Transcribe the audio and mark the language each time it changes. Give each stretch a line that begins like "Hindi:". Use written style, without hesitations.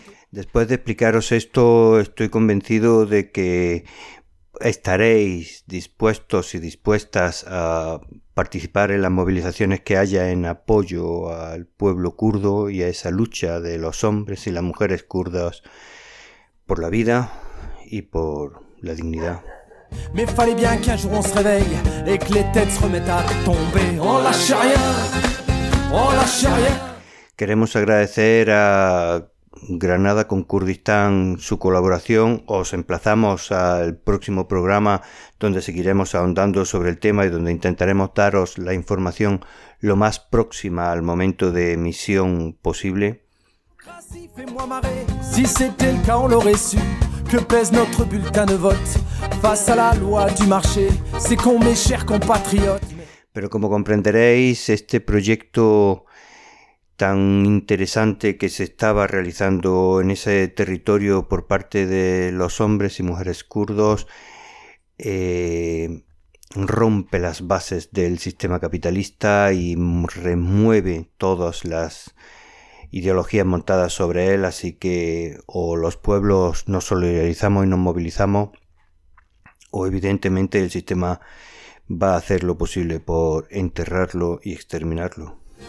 Spanish: Después de explicaros esto, estoy convencido de que estaréis dispuestos y dispuestas a participar en las movilizaciones que haya en apoyo al pueblo kurdo y a esa lucha de los hombres y las mujeres kurdas por la vida y por la dignidad.
French: Mais fallait bien qu'un jour on se réveille et que les têtes se remettent à tomber. On lâche rien, on lâche rien.
Spanish: Queremos agradecer a Granada con Kurdistán su colaboración. Os emplazamos al próximo programa, donde seguiremos ahondando sobre el tema y donde intentaremos daros la información lo más próxima al momento de emisión posible.
French: Si fais-moi marrer, si c'était le cas on l'aurait su. Que pèse notre bulletin de vote face à la loi du marché, c'est con mes chers compatriotes.
Spanish: Pero como comprenderéis, este proyecto tan interesante que se estaba realizando en ese territorio por parte de los hombres y mujeres kurdos rompe las bases del sistema capitalista y remueve todas las ideologías montadas sobre él, así que o los pueblos nos solidarizamos y nos movilizamos, o evidentemente el sistema va a hacer lo posible por enterrarlo y exterminarlo.